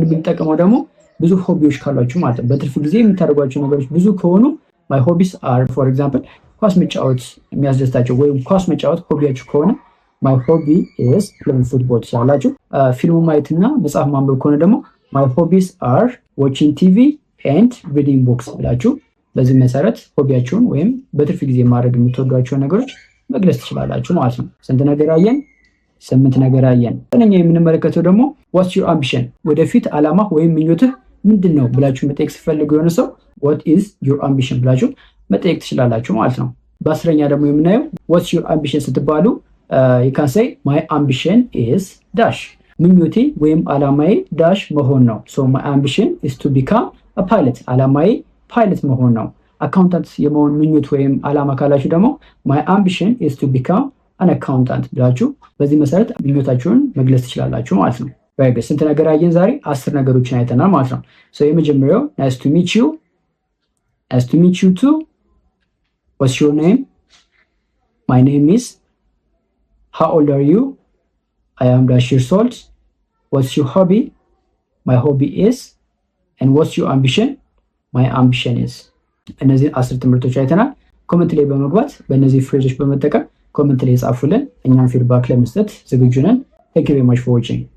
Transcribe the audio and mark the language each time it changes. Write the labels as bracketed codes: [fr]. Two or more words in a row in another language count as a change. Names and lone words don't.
[am] የምንጠቀመው ደግሞ ብዙ ሆቢዎች ካሏችሁ ማለት ነው። በትርፍ ጊዜ የምታደርጓቸው ነገሮች ብዙ ከሆኑ [en] my hobbies are for example [am] ኳስ መጫወት የሚያስደስታቸው ወይም ኳስ መጫወት ሆቢያችሁ ከሆነ [en] my hobby is playing football [am] ትችላላችሁ። ፊልም ማየትና መጽሐፍ ማንበብ ከሆነ ደግሞ [en] my hobbies are watching TV and reading books [am] ብላችሁ በዚህ መሰረት ሆቢያችሁን ወይም በትርፍ ጊዜ ማድረግ የምትወዷቸውን ነገሮች መግለጽ ትችላላችሁ ማለት ነው። ስንት ነገር አየን? 8 ነገር አየን። ዘጠነኛ የምንመለከተው ደግሞ [en] what's your ambition፣ [am] ወደፊት አላማ ወይም ምኞትህ ምንድን ነው ብላችሁ መጠየቅ ሲፈልጉ የሆነ ሰው ዋት [en] is your ambition [am] ብላችሁ መጠየቅ ትችላላችሁ ማለት ነው። በ10ኛ ደግሞ የምናየው [en] what's your ambition [am] ስትባሉ [en] you can say my ambition is dash፣ [am] ምኞቴ ወይም አላማዬ ዳሽ መሆን ነው። [en] so my ambition is to become a pilot፣ [am] አላማዬ ፓይለት መሆን ነው። አካውንታንት የመሆን ምኞት ወይም አላማ ካላችሁ ደግሞ [en] my ambition is to become an accountant [am] ብላችሁ በዚህ መሰረት ምኞታችሁን መግለጽ ትችላላችሁ ማለት ነው። ስንት ነገር አየን ዛሬ? 10 ነገሮችን አይተናል ማለት ነው። የመጀመሪያው [en] nice to meet you too what's your name my name is how old are you I am dash years old what's your hobby my hobby is and what's your ambition my ambition is። [am] እነዚህ 10 ትምህርቶች አይተናል። ኮመንት ላይ በመግባት በእነዚህ ፍሬዞች በመጠቀም ኮመንት ላይ ጻፉልን። እኛም ፊድባክ ለመስጠት ዝግጁ ነን። [en] Thank you very much for watching.